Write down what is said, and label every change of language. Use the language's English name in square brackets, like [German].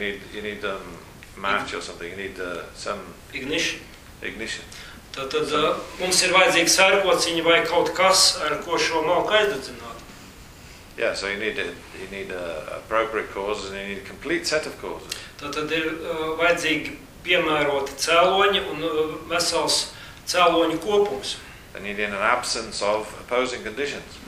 [English] So you need match or something. You need some ignition. [Latvian] Tad mums ir vajadzīga sērkociņa vai kaut kas, ar ko šo malku aizdedzināt. [English] Yeah, so you need appropriate causes and you need a complete set of causes. [Latvian] Tad ir vajadzīgi piemēroti cēloņi un vesels cēloņu kopums. [English] And you need an absence of opposing conditions.